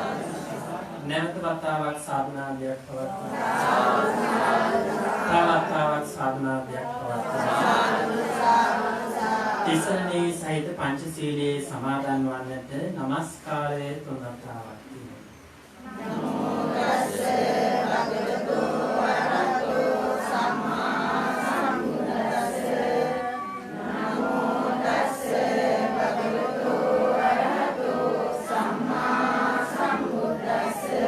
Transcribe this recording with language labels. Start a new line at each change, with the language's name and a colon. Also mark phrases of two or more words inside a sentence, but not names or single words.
Sinhala: නැවත වතාවක් සාධනාවයක් පවත්වනවා. තවතාවක් සාධනාවයක් පවත්වනවා. තිසරණේ සහිත පංචශීලයේ සමාදන් වන්නට নমස්කාරය තුන් වතාවක් තියෙනවා.
Pali: නමෝ තස්ස භගවතු වරහතෝ සම්මා සම්බුද්දස්ස. නමෝ තස්ස භගවතු වරහතෝ සම්මා සම්බුද්දස්ස.